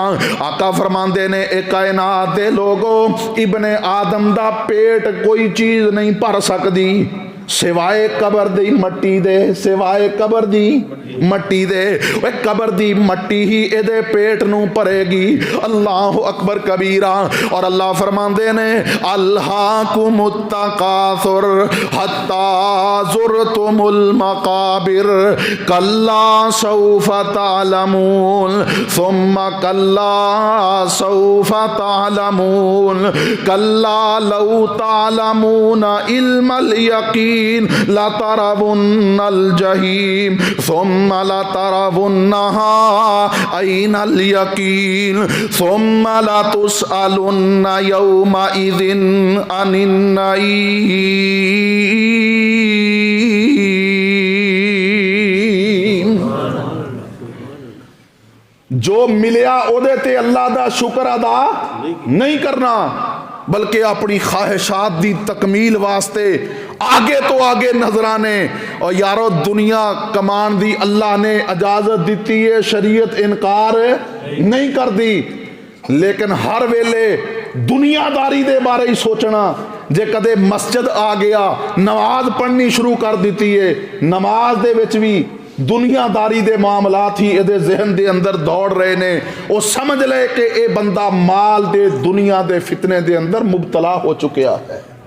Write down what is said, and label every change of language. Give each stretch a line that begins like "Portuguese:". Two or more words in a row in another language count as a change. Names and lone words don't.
Punjabi: آقا فرماندے نے اے کائنات دے لوگو ابن آدم دا پیٹ کوئی چیز نہیں بھر سکدی سوائے قبر دی مٹی دے، سوائے قبر دی مٹی دے. وے قبر دی مٹی ہی ایدے پیٹ نوں بھرے گی.
Arabic: الله أكبر كبيرا.
Punjabi: اور اللہ فرماندے نے
Arabic: ألهاكم التكاثر حتى زرتم المقابر كلا سوف تعلمون ثم كلا سوف تعلمون كلا لو تعلمون علم اليقين لترون الجحيم ثم لترونها عين اليقين ثم لتسألن يومئذ عن النعيم.
Punjabi: جو ملیا اوہدے تے اللہ دا شکر ادا نہیں کرنا، بلکہ اپنی خواہشات دی تکمیل واسطے آگے تو آگے نذرانے. اور یارو دنیا کمان دی اللہ نے اجازت دی ہے، شریعت انکار نہیں کر دی، لیکن ہر ویلے دنیاداری دے بارے ہی سوچنا. جے کدے مسجد آ گیا نماز پڑھنی شروع کر دی ہے، نماز دے وچ بھی دنیاداری دے معاملات ہی ایدے ذہن دے اندر دوڑ رہے نے، وہ سمجھ لے کہ یہ بندہ مال دے دنیا دے فتنے دے اندر مبتلا ہو چکا ہے.